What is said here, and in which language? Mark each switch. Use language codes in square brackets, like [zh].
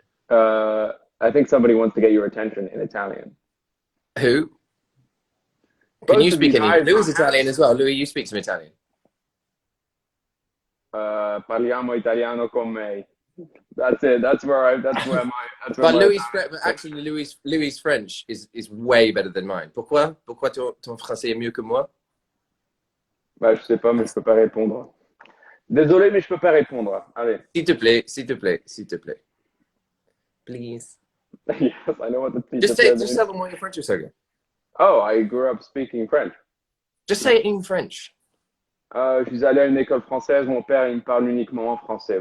[en] I think somebody wants to get your attention in Italian. Who? Can you speak any? Louis is Italian as well. Louis, you speak some Italian. [it] Parliamo italiano con me. [en] That's it. That's where my. But Louis' French is way better than mine. [fr] Pourquoi ton français est mieux que moi? Bah, je sais pas, mais je peux pas répondre. Désolé, mais je peux pas répondre. Allez. S'il te plaît. [en] Please. Yes, I know what the teacher just tell them why your French is so good. Oh, I grew up speaking French. Just say it in French. [fr] Je suis allé à une école française. Mon père, il me parle uniquement en français.